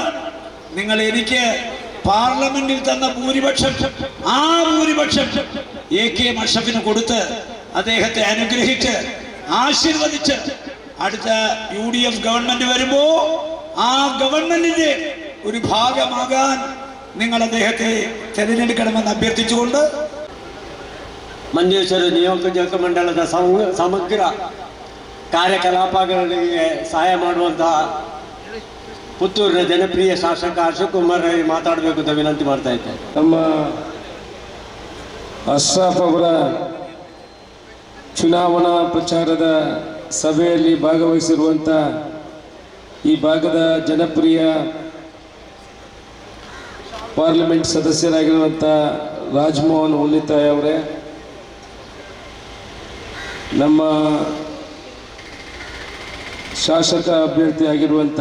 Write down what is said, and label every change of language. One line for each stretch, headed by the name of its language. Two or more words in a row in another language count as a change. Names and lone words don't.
Malayalam: നിങ്ങൾ എനിക്ക് പാർലമെന്റിൽ തന്ന ഭൂരിപക്ഷം, ആ ഭൂരിപക്ഷം AK അഷ്റഫിന് കൊടുത്ത് അദ്ദേഹത്തെ അനുഗ്രഹിച്ച് ആശീർവദിച്ച് അടുത്ത UDF ഗവൺമെന്റ് വരുമ്പോ ആ ഗവൺമെന്റിന്റെ ഒരു ഭാഗമാകാൻ നിങ്ങൾ അദ്ദേഹത്തെ തിരഞ്ഞെടുക്കണമെന്ന് അഭ್ಯರ್ಥಿಸಿಕೊಂಡು
Kannada: ಮಂಜೇಶ್ವರ ನಿಯೋಜಕ ಮಂಡಲದ ಸಮಗ್ರ ಕಾರ್ಯಕಲಾಪಗಳಿಗೆ ಸಹಾಯ ಮಾಡುವಂತಹ ಪುತ್ತೂರಿನ ಜನಪ್ರಿಯ ಶಾಸಕ ಅಶೋಕ್ ಕುಮಾರ್ ಮಾತಾಡಬೇಕು ಅಂತ ವಿನಂತಿ ಮಾಡ್ತಾ ಇದ್ದೇನೆ. ನಮ್ಮ ಅಶ್ರಫ್ ಅವರ ಚುನಾವಣಾ ಪ್ರಚಾರದ ಸಭೆಯಲ್ಲಿ ಭಾಗವಹಿಸಿರುವಂಥ ಈ ಭಾಗದ ಜನಪ್ರಿಯ ಪಾರ್ಲಿಮೆಂಟ್ ಸದಸ್ಯರಾಗಿರುವಂಥ ರಾಜಮೋಹನ್ ಉಳ್ಳಿತಾಯ್ ಅವರೇ, ನಮ್ಮ ಶಾಸಕ ಅಭ್ಯರ್ಥಿಯಾಗಿರುವಂಥ